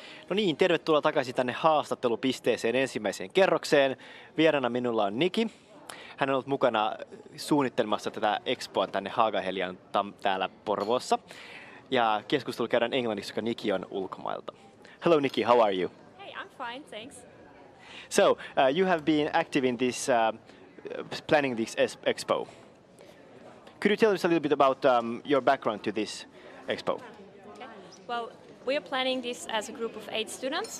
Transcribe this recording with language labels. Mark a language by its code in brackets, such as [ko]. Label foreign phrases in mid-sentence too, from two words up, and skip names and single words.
[fi] No niin, tervetuloa takaisin tänne haastattelupisteeseen ensimmäiseen kerrokseen. Vieraana minulla on Niki. Hän on ollut mukana suunnittelemassa tätä Expoa tänne HAAGA-HELIAan täällä Porvoossa. Ja keskustelu käydään englanniksi, koska Niki on ulkomailta. [en] Hello Niki, how are you? Hey, I'm fine, thanks. So, you have been active in this planning this Expo. Could you tell us a little bit about your background to this Expo? Okay. Well, we are planning this as a group of 8 students.